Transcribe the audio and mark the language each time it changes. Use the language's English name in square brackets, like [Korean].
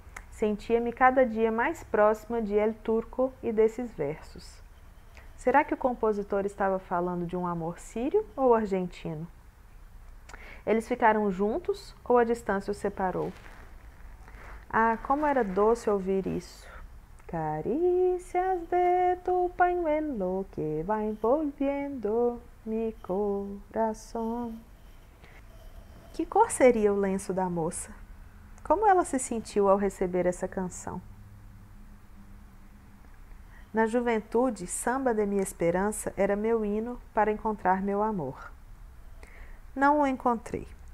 [Portuguese] Sentia-me cada dia mais próxima de El Turco e desses versos. Será que o compositor estava falando de um amor sírio ou argentino? Eles ficaram juntos ou a distância os separou? Ah, como era doce ouvir isso! [Spanish] Carícias de tu pañuelo que va envolviendo mi corazón. [Portuguese] Que cor seria o lenço da moça? Como ela se sentiu ao receber essa canção? Na juventude, Samba de minha esperança era meu hino para encontrar meu amor. Não o encontrei.